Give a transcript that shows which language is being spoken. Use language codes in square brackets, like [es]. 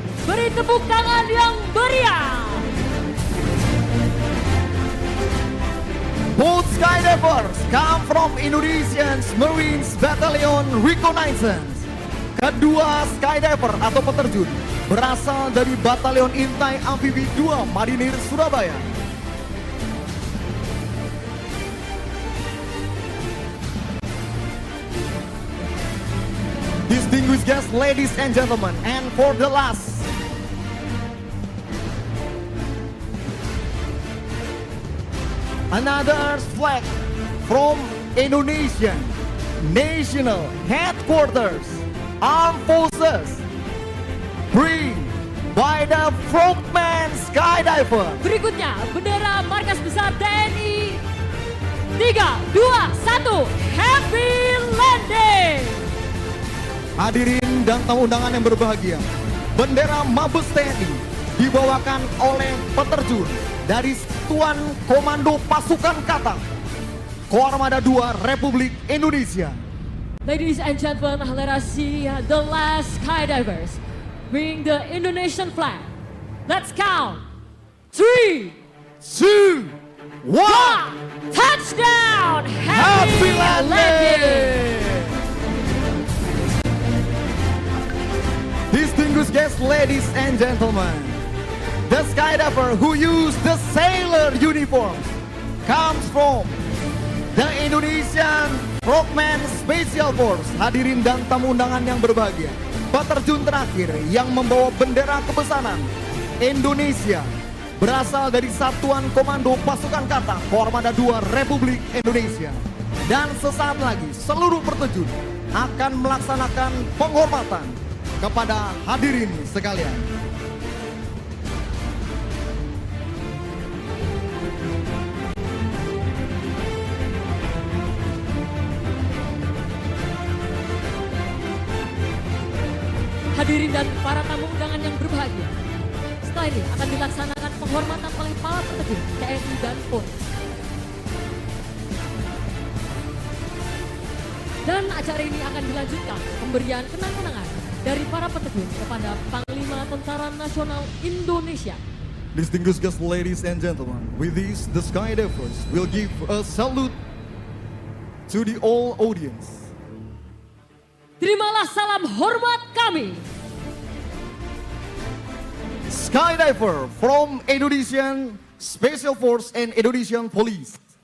[id] beri tepuk tangan yang meriah. [en] both skydivers come from Indonesian Marines Battalion Reconnaissance. [id] Kedua skydiver atau peterjun berasal dari Batalion Intai Amfibi 2 Marinir Surabaya. [en] Distinguished guests, ladies and gentlemen, and for the last, another flag from Indonesian National Headquarters Armed Forces, bring by the Frogman Skydiver. [id] Berikutnya bendera markas besar TNI. [en] 3, 2, 1, happy landing! [id] Hadirin dan tamu undangan yang berbahagia, bendera Mabes TNI dibawakan oleh peterjun dari Satuan Komando Pasukan Kata Koarmada 2 Republik Indonesia. [en] Ladies and gentlemen, let us see the last skydivers bring the Indonesian flag. Let's count. 3, 2, 1, touchdown! Happy landing! Distinguished guests, ladies and gentlemen, the skydiver who used the sailor uniforms comes from the Indonesian Frogman Special Force. [id] Hadirin dan tamu undangan yang berbahagia, peterjun terakhir yang membawa bendera kebesaran Indonesia berasal dari Satuan Komando Pasukan Kata Koarmada 2 Republik Indonesia. Dan sesaat lagi seluruh peterjun akan melaksanakan penghormatan kepada hadirin sekalian. Hadirin dan para tamu undangan yang berbahagia, setelah ini akan dilaksanakan penghormatan oleh para peterjun TNI dan Polri. Dan acara ini akan dilanjutkan pemberian kenang-kenangan dari para peterjun kepada Panglima Tentara Nasional Indonesia. [en] Distinguished guests, ladies and gentlemen, with this, the skydivers will give a salute to the all audience. [id] Terimalah salam hormat kami. [en] Skydiver from Indonesian Special Force and Indonesian Police.